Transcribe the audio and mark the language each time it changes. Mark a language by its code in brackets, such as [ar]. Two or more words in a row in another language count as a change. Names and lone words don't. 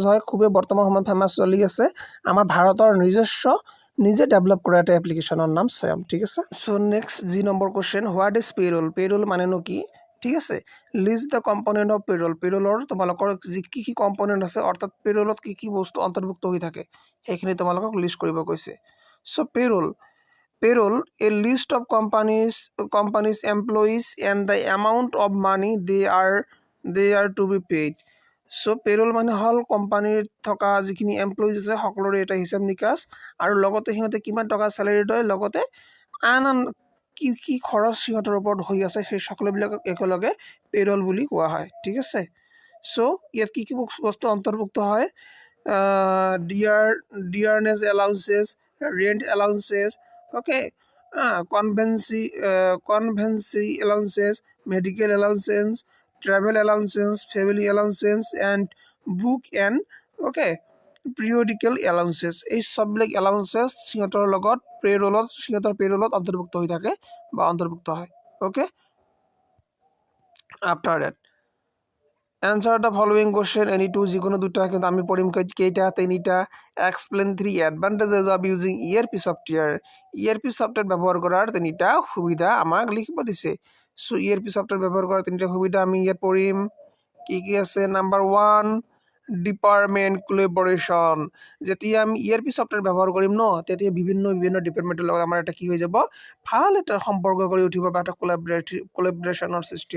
[as] হয় খুবেই বৰ্তমান সময়ত ফেমাছ চলি আছে আমাৰ ভাৰতৰ নিজে ডেভেলপ কৰা এটা এপ্লিকেশ্যনৰ নাম স্বয়ম ঠিক আছে সো [en] next G number question what is payroll [as] মানেনো কি ঠিক আছে [en] list the component of payroll [as] তোমালোকৰ কি কম্পনেণ্ট আছে অৰ্থাৎ পেৰোলত কি বস্তু অন্তৰ্ভুক্ত হৈ থাকে সেইখিনি তোমালোকক লিষ্ট কৰিব কৈছে সো [en] Payroll, a list of companies' employees and the amount of money they are to be paid. So payroll [as] মানে হল কোম্পানীৰ থকা যিখিনি এমপ্লয়িজ আছে সকলোৰে এটা হিচাপ নিকাচ আৰু লগতে সিহঁতে কিমান টকা স্যালাৰি লয় লগতে আন কি খৰচ সিহঁতৰ ওপৰত হৈ আছে সেই সকলোবিলাক একেলগে পেৰোল বুলি কোৱা হয় ঠিক আছে সো ইয়াত কি বস্তু অন্তৰ্ভুক্ত হয় [en] dearness allowances rent allowances [as] okay [en] convency allowances medical allowances travel allowances family allowances and book and okay periodical allowances [as] এই সববিলাক [en] allowances [as] সিহঁতৰ লগত পেৰোলত অন্তৰ্ভুক্ত হৈ থাকে বা অন্তৰ্ভুক্ত হয় [en] okay after that answer the following question any two [as] যিকোনো দুটা কিন্তু আমি পঢ়িম কেইটা তিনিটা [en] explain 3 advantages of using ERP software [as] ব্যৱহাৰ কৰাৰ তিনিটা সুবিধা আমাক লিখিব দিছে সো [en] ERP software [as] ব্যৱহাৰ কৰাৰ তিনিটা সুবিধা আমি ইয়াত পঢ়িম কি আছে নাম্বাৰ 1 [en] department collaboration [as] যেতিয়া আমি [en] ERP software [as] ব্যৱহাৰ কৰিম ন তেতিয়া বিভিন্ন ডিপাৰ্টমেন্টৰ লগত আমাৰ এটা কি হৈ যাব ভাল এটা সম্পৰ্ক কৰি উঠিব বা এটা কোলাবৰেচনৰ সৃষ্টি